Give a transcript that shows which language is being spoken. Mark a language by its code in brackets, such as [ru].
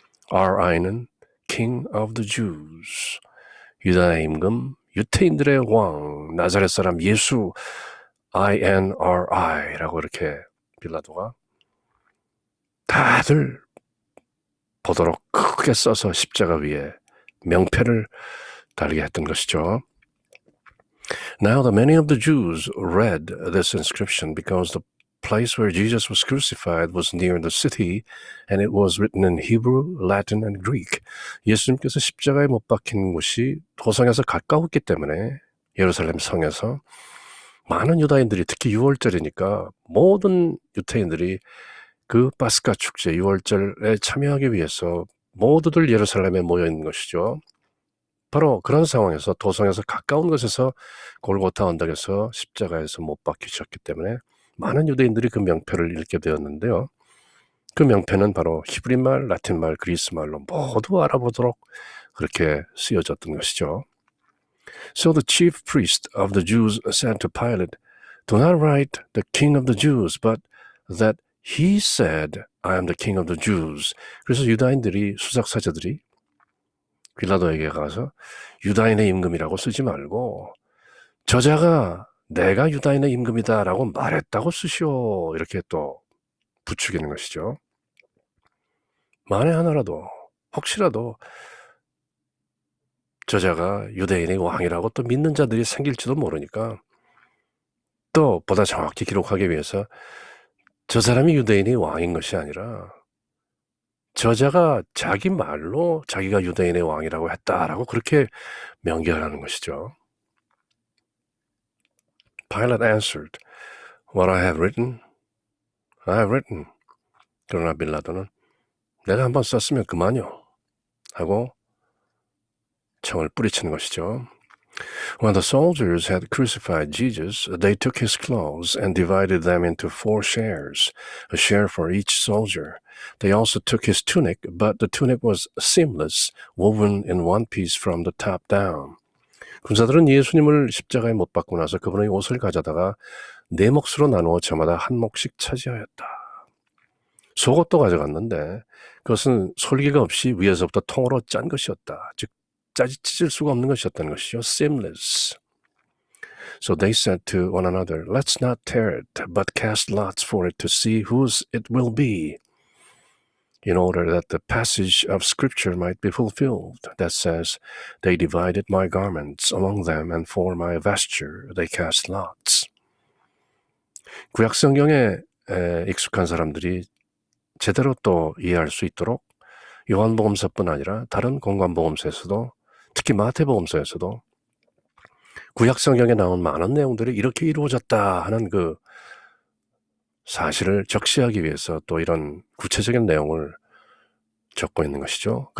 [ko] RI는 [en] King of the Jews, [ko] 유다인의 임금, 유태인들의 왕, 나자렛 사람 예수, INRI라고 이렇게 빌라도가 다들 보도록 크게 써서 십자가 위에 명패를 달게 했던 것이죠. [en] Now the many of the Jews read this inscription because the place where Jesus was crucified was near the city and it was written in Hebrew, Latin, and Greek. [ko] 예수님께서 십자가에 못 박힌 곳이 도성에서 가까웠기 때문에 예루살렘 성에서 많은 유다인들이 특히 6월절이니까 모든 유태인들이 그 파스카 축제 6월절에 참여하기 위해서 모두들 예루살렘에 모여 있는 것이죠. 바로 그런 상황에서 도성에서 가까운 곳에서 골고타 언덕에서 십자가에서 못 박히셨기 때문에 많은 유대인들이 그 명패를 읽게 되었는데요. 그 명패는 바로 히브리말, 라틴말, 그리스말로 모두 알아보도록 그렇게 쓰여졌던 것이죠. [en] So the chief priest of the Jews said to Pilate, "Do not write the king of the Jews, but that he said, I am the king of the Jews." [ko] 그래서 유다인들이, 수석사제들이 빌라도에게 가서 유다인의 임금이라고 쓰지 말고 저자가 내가 유다인의 임금이다라고 말했다고 쓰시오. 이렇게 또 부추기는 것이죠. 만에 하나라도 혹시라도 저자가 유대인의 왕이라고 또 믿는 자들이 생길지도 모르니까 또 보다 정확히 기록하기 위해서 저 사람이 유대인의 왕인 것이 아니라 저자가 자기 말로 자기가 유대인의 왕이라고 했다라고 그렇게 명기하라는 것이죠. [en] Pilate answered, "What I have written, I have written." [ko] 그러나 빌라도는 내가 한번 썼으면 그만요 하고 청을 뿌리치는 것이죠. [en] When the soldiers had crucified Jesus, they took his clothes and divided them into 4 shares, a share for each soldier. They also took his tunic, but the tunic was seamless, woven in one piece from the top down. [ko] 군사들은 예수님을 십자가에 못 박고 나서 그분의 옷을 가져다가 4 몫으로 나누어 저마다 한 몫씩 차지하였다. 속옷도 가져갔는데 그것은 솔기가 없이 위에서부터 통으로 짠 것이었다. 즉 찢을 수가 없는 것이었다는 것이죠. [en] Seamless. So they said to one another, "Let's not tear it, but cast lots for it to see whose it will be." In order that the passage of Scripture might be fulfilled, that says, "They divided my garments among them, and for my vesture they cast lots." [ko] 구약 성경에 익숙한 사람들이 제대로 또 이해할 수 있도록 요한복음서뿐 아니라 다른 공관복음서에서도 특히 마태복음서에서도 구약 성경에 나온 많은 내용들이 이렇게 이루어졌다 하는 그 사실을 적시하기 위해서 또 이런 구체적인 내용을 적고 있는 것이죠.